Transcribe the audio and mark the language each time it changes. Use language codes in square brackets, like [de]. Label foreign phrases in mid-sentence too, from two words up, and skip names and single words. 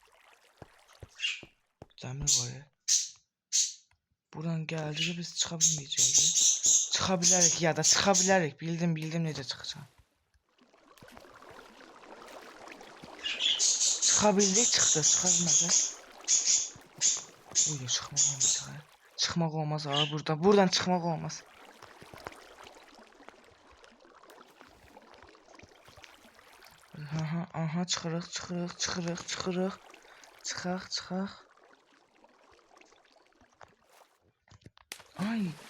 [az] Dəmir var ya. Buradan gəldik biz çıxa bilməyəcəyik. Çıxa bilərik ya da çıxa bilərik. Bildim necə çıxacaq. Çıxa bildik çıxdı. Çıxa bilmədik. [tr] Uyuyor çıkmak olmaz. Çıkmak olmaz abi burada. Buradan çıkmak olmaz. [az] Aha çıxırıq. Çıxaq. Ay.